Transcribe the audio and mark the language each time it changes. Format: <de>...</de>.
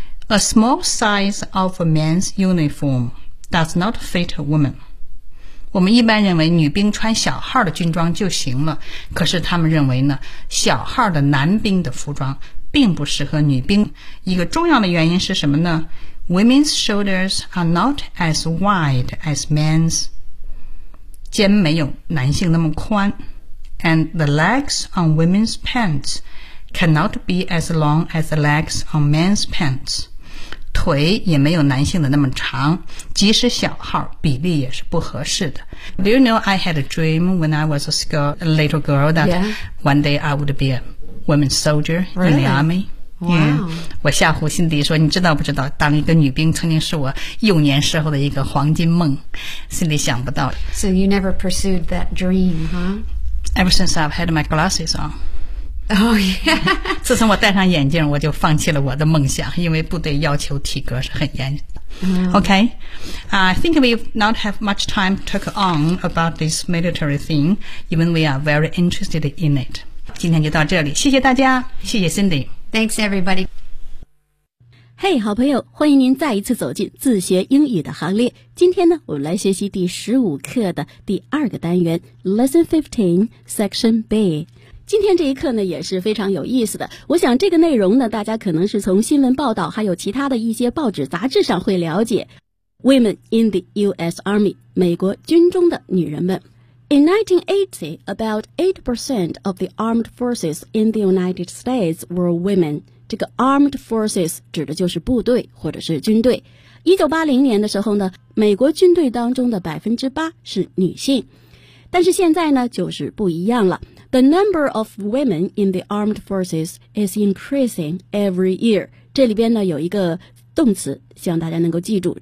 <en>A small size of a man's uniform does not fit a woman.</en> <zh>我们一般认为女兵穿小号的军装就行了，可是他们认为呢，小号的男兵的服装并不适合女兵。一个重要的原因是什么呢？</zh> <en>Women's shoulders are not as wide as men's.</en> <zh>肩没有男性那么宽。</zh> <en>And the legs on women's pants cannot be as long as the legs on men's pants.</en> <zh>腿也没有男性的那么长，即使小号，比例也是不合适的。</zh> <en>Do you know I had a dream when I was a little girl that one day I would be a woman's soldier in the army? Really? Wow.</en> <zh>我吓唬辛迪说，你知道不知道，当一个女兵曾经是我幼年时候的一个黄金梦，心里想不到。</zh> <en>So you never pursued that dream, huh? Ever since I've had my glasses on. Oh, yeah.</en> <zh>自从我戴上眼镜，我就放弃了我的梦想，因为部队要求体格是很严。</zh> <en>Okay. I think we not have much time to talk on about this military thing, even we are very interested in it.</en> <zh>今天就到这里，谢谢大家，谢谢 Cindy.</zh> <en>Thanks, everybody. Hey,</en> <zh>好朋友，欢迎您再一次走进自学英语的行列。今天呢，我们来学习第15课的第二个单元</zh> <en>Lesson 15, Section B。</en> <zh>今天这一课呢也是非常有意思的，我想这个内容呢大家可能是从新闻报道还有其他的一些报纸杂志上会了解。</zh> <en>Women in the US Army,</en> <zh>美国军中的女人们。</zh> <en>In 1980, about 8% of the armed forces in the United States were women.</en> <zh>这个</zh> <en>armed forces</en> <zh>指的就是部队或者是军队。 1980年的时候呢，美国军队当中的 8% 是女性。但是现在呢，就是不一样了。</zh> <en>The number of women in the armed forces is increasing every year.</en> <zh>这里边呢有一个动词，希望大家能够记住。</zh>